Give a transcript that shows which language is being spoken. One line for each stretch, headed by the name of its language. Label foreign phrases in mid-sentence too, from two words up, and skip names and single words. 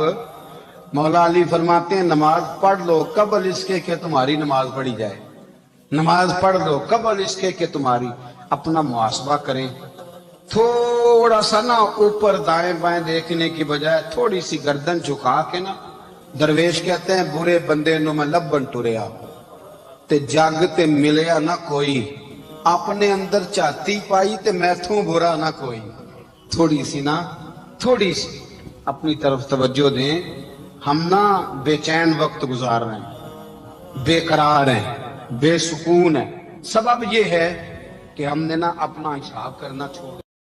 Urdu: مولا علی فرماتے ہیں نماز پڑھ لو قبل اس کے کہ تمہاری نماز پڑھی جائے، نماز پڑھ لو قبل اس کے کہ تمہاری۔ اپنا محاسبہ کریں، تھوڑا سا نا اوپر دائیں بائیں دیکھنے کی بجائے تھوڑی سی گردن جھکا کے نا، درویش کہتے ہیں
Punjabi: برے بندے نو میں لبن ٹریا تے جگ تے ملیا نہ کوئی، اپنے اندر چاہتی پائی تے میتھوں برا نہ کوئی۔
Urdu: تھوڑی سی نا، تھوڑی سی اپنی طرف توجہ دیں۔ ہم نا بے چین وقت گزار رہے ہیں، بے قرار ہیں، بے سکون ہیں، سبب یہ ہے کہ ہم نے نا اپنا حساب کرنا چھوڑ